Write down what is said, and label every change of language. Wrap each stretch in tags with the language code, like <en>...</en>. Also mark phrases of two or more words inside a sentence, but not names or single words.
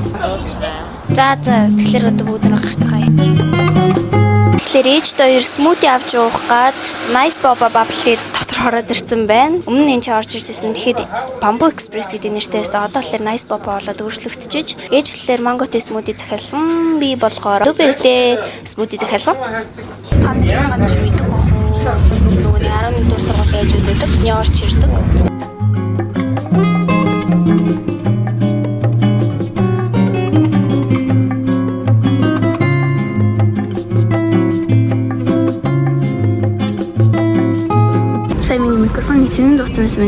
<mn>За тэгэхээр одоо бүгд нэг гарцгаая. Тэгэхээр ээж хоёр смути авч уух гад Nice Boba Bubble дотор ороод ирсэн байна. Өмнө нь энэ ч орж ирсэн. Тэгэхэд Bamboo Express гэдэг нэртэйс одоо л Nice Boba болоод өөрчлөгдөж, ээж болохоор</mn> <en>mango tea smoothie</en> <mn>захиалсан. Би болохоор</mn> <en>blueberry smoothie</en> <mn>захиалсан. Та нэг газар мэддэг бах уу? Нөгөө 11 дугаар сургуулийн ээжүүд байдаг. Нь орж ирдэг. Микрофоны цэнэн дууссан байсан.</mn>